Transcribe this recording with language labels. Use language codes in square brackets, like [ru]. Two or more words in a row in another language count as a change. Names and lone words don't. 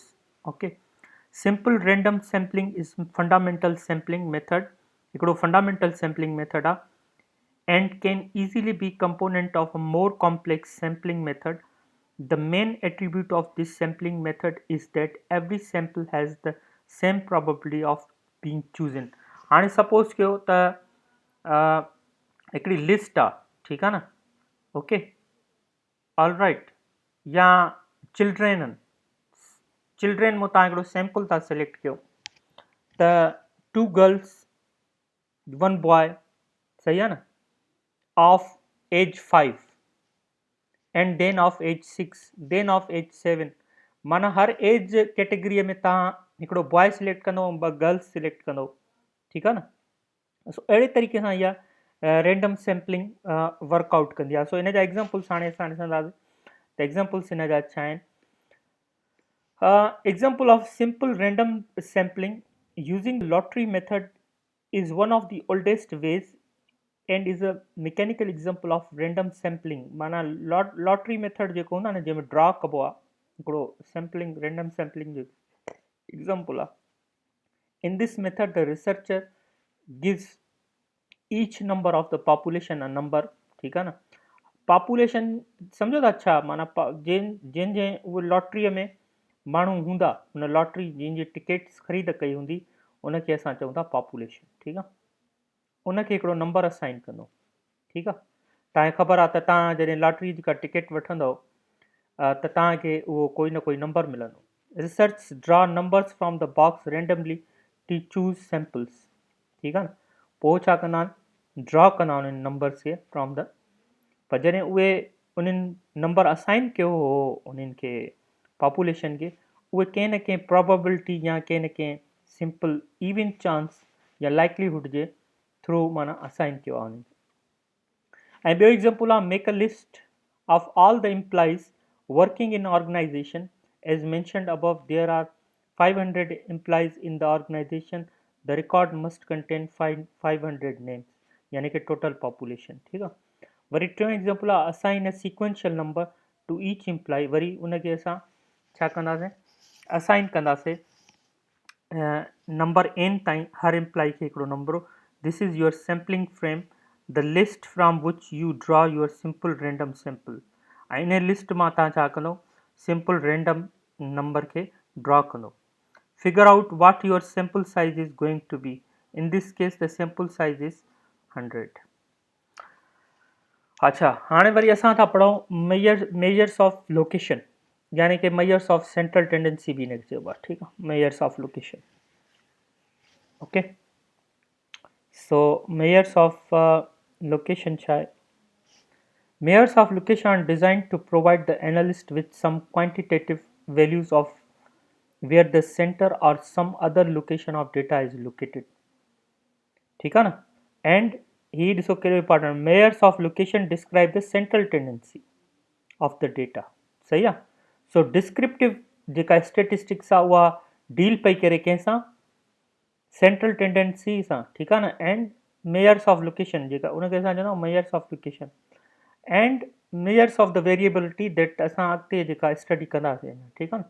[en] Okay, simple random sampling is fundamental sampling method, [sd] हिकिड़ो fundamental sampling method आहे, [en] and can easily be component of a more complex sampling method. The main attribute of this sampling method is that every sample has the same probability of being chosen. [sd] हाणे सपोज कयो त हिकिड़ी लिस्ट आहे, ठीकु आहे न, [en] Okay, all right, [sd] या चिल्ड्रेन आहिनि, चिल्ड्रेन मां तव्हां हिकिड़ो सैम्पल था सिलेक्ट कयो, त 2 गर्ल्स 1 बॉय, सही आहे न, [en] of age 5 and then of age 6, then of age 7, [sd] माना हर एज कैटेगरीअ में तव्हां हिकिड़ो बॉय सिलेक्ट कंदो, 2 गर्ल्स सिलेक्ट कंदो, ठीकु आहे न। सो अहिड़े तरीक़े सां इहा [en] random sampling [sd] वर्कआउट कंदी आहे। सो इन जा एग्ज़ाम्पल्स हाणे असां ॾिसंदासीं, त एग्ज़ाम्पल्स इन जा छा आहिनि। [en] Example of simple random sampling using lottery method is one of the oldest ways and is a mechanical example of random sampling. [sd] माना [en] lottery method [sd] जेको हूंदो आहे न, जंहिंमें ड्रॉ कबो आहे, हिकिड़ो सैम्पलिंग [en] random sampling [sd] जो एग्जाम्पल आहे। [en] In this method the researcher gives each number of the population a number, [sd] ठीकु आहे न। पॉपुलेशन सम्झो था छा, माना जंहिं उहे लॉटरीअ में माण्हू हूंदा, हुन लॉटरी जंहिंजी टिकट्स ख़रीद कई हूंदी, उनखे असां चऊं था पॉपुलेशन, ठीकु आहे, उनखे हिकिड़ो नंबर असाइन कंदो, ठीकु आहे। तव्हांखे ख़बर आहे त तव्हां जॾहिं लॉटरी जी का टिकट वठंदव त तव्हांखे उहो कोई न कोई नंबर मिलंदो, [en] Research draw numbers from the box randomly to choose samples. [sd] ठीक आहे न, पोइ छा कंदा आहिनि, ड्रॉ कंदा आहिनि उन नंबर्स खे [en] from the, [sd] पर जॾहिं उहे उन्हनि नंबर असाइन कयो हो उन्हनि खे पॉपुलेशन खे, उहे कंहिं न कंहिं प्रोबेबिलिटी या कंहिं न कंहिं [en] simple even chance [sd] या लाइकलीहुड जे थ्रू माना असाइन कयो आहे उन्हनि खे. ऐं ॿियो एग्जाम्पल आहे, [en] Make a list of all the employees working in organization. As mentioned above, there are 500 employees in the organization. The record must contain 500 names, [sd] यानी कि [en] total population. [sd] ठीक आहे. वरी टियों एग्जाम्पल आहे, [en] assign a sequential number to each employee. [sd] वरी उनखे असां छा कंदासीं, असाइन कंदासीं नंबर n ताईं हर एम्प्लॉई खे हिकिड़ो नंबर. [en] This is your sampling frame, the list from which you draw your simple random sample. [sd] ऐं इन लिस्ट मां तव्हां छा कंदो, [en] simple random number [sd] खे ड्रॉ कंदो. [en] Figure out what your sample size is going to be. In this case the sample size is 100. अच्छा, [sd] हाणे वरी असां था पढ़ूं [en] measures of location, [sd] यानी कि [en] measures of central tendency [sd] बि हिनखे चइबो आहे. ठीकु आहे, [en] Measures of location. Okay, so measures of location [sd] छा आहे. [en] Measures of location are designed to provide the analyst with some quantitative values of where the center or some other location of data is located. [ur] ٹھیک ہے نا. [en] And he is okay important. Measures of location describe the central tendency of the data. [sd] सही आहे. So descriptive जेका statistics आहे उहा डील पई करे कंहिंसां, [en] central tendency [sd] सां. ठीकु आहे न. [en] and measures of location [sd] जेका उनखे असां चवंदा आहियूं [en] measures of location, and measures of the variability that [sd] असां अॻिते जेका स्टडी कंदासीं. ठीकु आहे न.